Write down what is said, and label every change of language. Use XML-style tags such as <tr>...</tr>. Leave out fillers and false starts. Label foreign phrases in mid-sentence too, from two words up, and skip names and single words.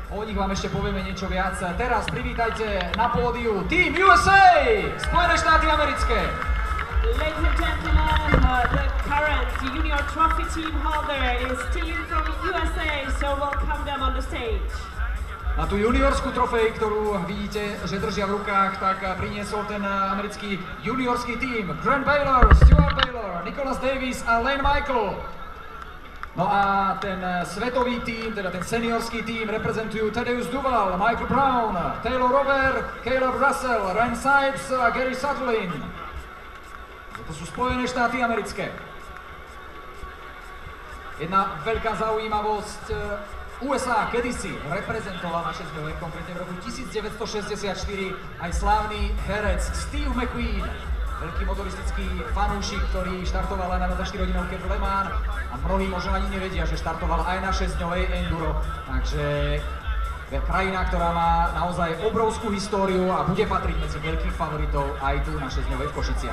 <sk>O nich vám ešte povieme niečo viac. Teraz privítajte na pódiu Team USA, Spojené štáty americké.</sk> <en>Ladies and gentlemen, the current junior trophy team holder is team from USA, so welcome them on the stage.</en> <sk>Na tú juniorskú trofej, ktorú vidíte, že držia v rukách, tak priniesol ten americký juniorský tím Grant Baylor, Stuart Baylor, Nicholas Davis a Lane Michael. No a ten svetový tím, teda ten seniorský tím, reprezentujú Tadeusz Duval, Michael Brown, Taylor Robert, Caleb Russell, Ryan Sipes a Gary Sutherland. To sú Spojené štáty americké. Jedna veľká zaujímavosť, USA kedysi reprezentoval naše zbrojenie, konkrétne v roku 1964 aj slávny herec Steve McQueen, veľký motoristický fanúšik, ktorý štartoval aj na 24-hodinovke v Le Mans a mnohí možno ani nevedia, že štartoval aj na 6-dňovej enduro, takže krajina, ktorá má naozaj obrovskú históriu a bude patriť medzi veľkých favoritov aj tu na 6-dňovej v Košiciach.</sk>